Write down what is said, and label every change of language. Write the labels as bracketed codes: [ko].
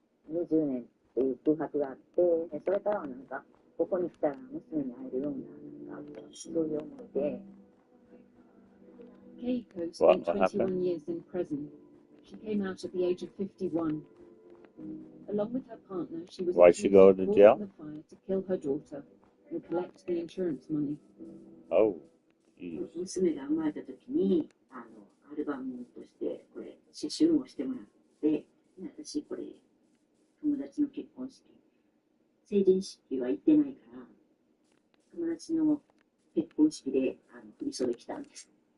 [ja] 20年っていう空白があって、それからはなんかここに来たら娘に会えるようなそういう思いで。 [en] Keiko spent 21 years in prison. She came out at the age of 51. Along with her partner, she was Why'd she go to jail? The fire to kill her daughter and collect the insurance money. Oh, [ja] 娘が生まれた時にアルバムとしてこれ刺繍をしてもらって、私これ友達の結婚式、成人式は行ってないから友達の結婚式で振り袖着たんです。